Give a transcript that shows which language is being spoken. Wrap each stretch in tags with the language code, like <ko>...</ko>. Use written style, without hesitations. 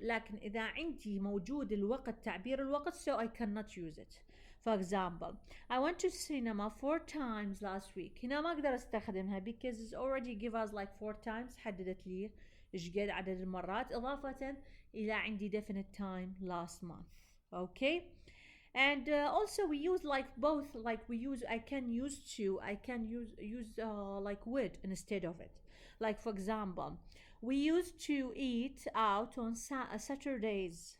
<ar>لكن إذا عندي موجود الوقت تعبير الوقت</ar> <en>so I cannot use it. For example I went to cinema 4 times last week.</en> <ar>هنا ما أقدر أستخدمها</ar> <en>because it's already give us like 4 times،</en> <ar>حددت لي إيش قد عدد المرات إضافة إلى عندي definite time last month.</ar> <en>Okay, and also we use like both, like we use I can use to, I can use like would instead of it. Like for example we used to eat out on Saturdays.</en>